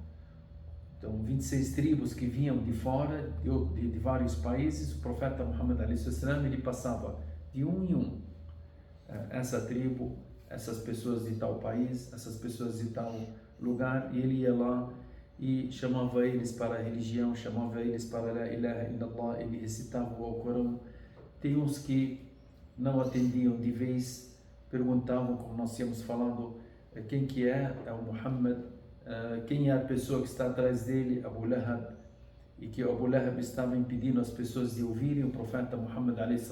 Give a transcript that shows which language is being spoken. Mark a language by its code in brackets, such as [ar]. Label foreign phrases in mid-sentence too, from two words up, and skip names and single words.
[pt] Então, 26 tribos que vinham de fora, de vários países. O profeta Muhammad a.s. ele passava de um em um. Essa tribo, essas pessoas de tal país, essas pessoas de tal lugar, e ele ia lá e chamava eles para a religião, chamava eles para [ar] لا إله إلا الله, [pt] ele recitava o Alcorão. Tem uns que não atendiam de vez, perguntavam, como nós tínhamos falado, quem que é o Muhammad, quem é a pessoa que está atrás dele, Abu Lahab, e que o Abu Lahab estava impedindo as pessoas de ouvirem o profeta Muhammad a.s.